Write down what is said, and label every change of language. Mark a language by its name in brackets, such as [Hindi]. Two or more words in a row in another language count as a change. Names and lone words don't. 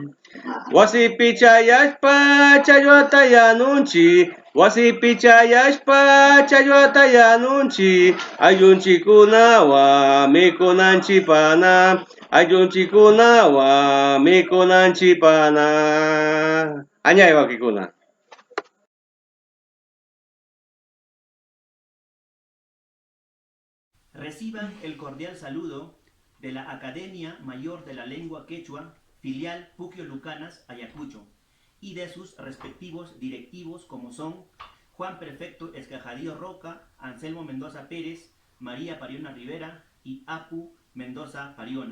[Quechua] Wasipi chayashpa challwata yanunchi. Wasipi chayashpa challwata yanunchi. Ayllunchikunawan mikunanchipana. Ayllunchikunawan mikunanchipana. Añay wakikuna. [Spanish] Reciban el cordial saludo de la Academia Mayor de la Lengua Quechua, filial Puquio Lucanas, Ayacucho, y de sus respectivos directivos como son Juan Prefecto Escajadillo Roca, Anselmo Mendoza Pérez, María Pariona Rivera y Apu Mendoza Pariona.